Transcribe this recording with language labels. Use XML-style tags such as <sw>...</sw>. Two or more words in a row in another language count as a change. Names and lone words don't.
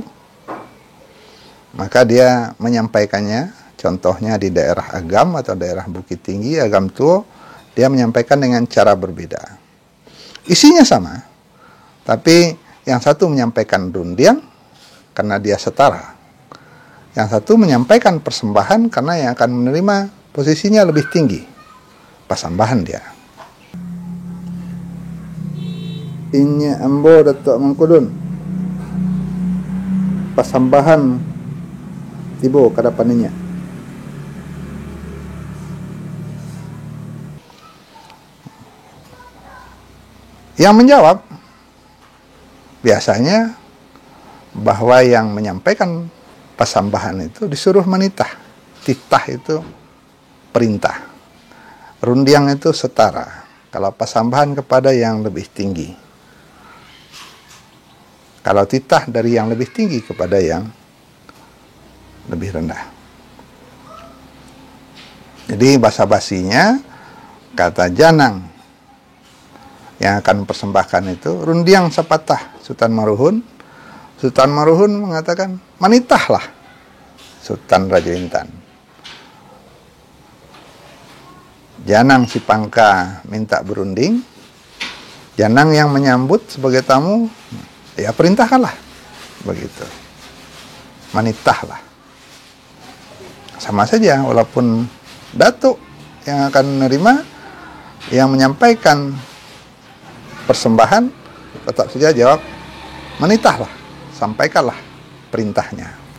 <id>Maka dia menyampaikannya, contohnya di daerah Agam atau daerah Bukit Tinggi, Agam Tuo, dia menyampaikan dengan cara berbeda. Isinya sama, tapi yang satu menyampaikan rundiang karena dia setara. Yang satu menyampaikan persembahan karena yang akan menerima posisinya lebih tinggi. Pasambahan dia.</id> <min>Inya ambo Datuk Mangkudun. Pasambahan tibo kada paninya.</min> <id>Yang menjawab biasanya bahwa yang menyampaikan pasambahan itu disuruh menitah. Titah itu perintah. Rundiang itu setara. Kalau pasambahan kepada yang lebih tinggi. Kalau titah dari yang lebih tinggi kepada yang lebih rendah. Jadi basa-basinya kata janang yang akan mempersembahkan itu rundiang sepatah Sultan Maruhun. Sultan Maruhun mengatakan manitahlah Sultan Raja Intan. Janang si Pangka minta berunding. Janang yang menyambut sebagai tamu, ya perintahkanlah begitu. Manitahlah. Sama saja walaupun datuk yang akan menerima, yang menyampaikan persembahan tetap saja jawab menitahlah, sampaikanlah perintahnya.</id>